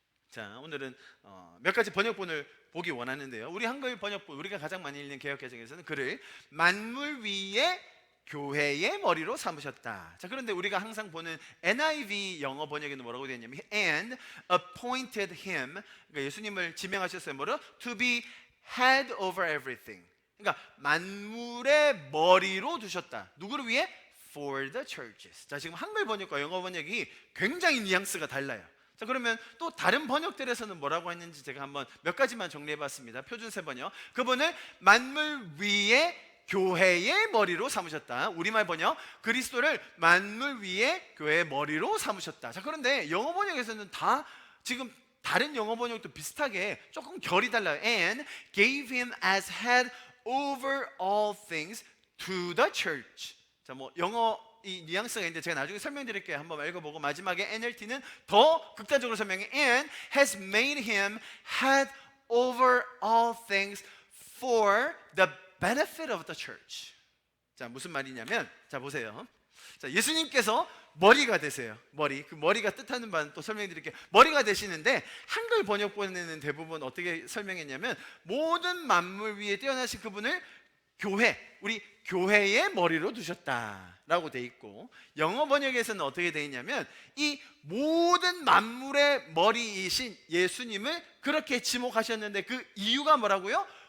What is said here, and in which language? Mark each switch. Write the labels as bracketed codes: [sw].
[ko] 자, 오늘은 몇 가지 번역본을 보기 원하는데요. 우리 한글 번역본, 우리가 가장 많이 읽는 개역개정에서는 그를 만물 위에 교회의 머리로 삼으셨다. 자, 그런데 우리가 항상 보는 NIV 영어 번역에는 뭐라고 되어 있냐면 [en] and appointed him, [ko] 그러니까 예수님을 지명하셨어요. 뭐로? [en] To be head over everything. [ko] 그러니까 만물의 머리로 두셨다. 누구를 위해? [en] For the churches. [ko] 자, 지금 한글 번역과 영어 번역이 굉장히 뉘앙스가 달라요. 자, 그러면 또 다른 번역들에서는 뭐라고 했는지 제가 한번 몇 가지만 정리해 봤습니다. 표준세 번역. 그분을 만물 위에 교회의 머리로 삼으셨다. 우리말 번역, 그리스도를 만물 위에 교회의 머리로 삼으셨다. 자, 그런데 영어 번역에서는 다 지금 다른 영어 번역도 비슷하게 조금 결이 달라요. [en] And gave him as head over all things to the church. [ko] 자, 뭐 영어 이 뉘앙스가 있는데 제가 나중에 설명드릴게요. 한번 읽어보고 마지막에 NLT는 더 극단적으로 설명해. [en] And has made him head over all things for the benefit of the church. [ko] 자, 무슨 말이냐면, 자 보세요. 자, 예수님께서 머리가 되세요. 머리. 그 머리가 뜻하는 바는 또 설명드릴게요. 머리가 되시는데 한글 번역본에는 대부분 어떻게 설명했냐면 모든 만물 위에 뛰어나신 그분을 교회, 우리 교회의 머리로 두셨다라고 돼 있고, 영어 번역에서는 어떻게 돼 있냐면 이 모든 만물의 머리이신 예수님을 그렇게 지목하셨는데 그 이유가 뭐라고요?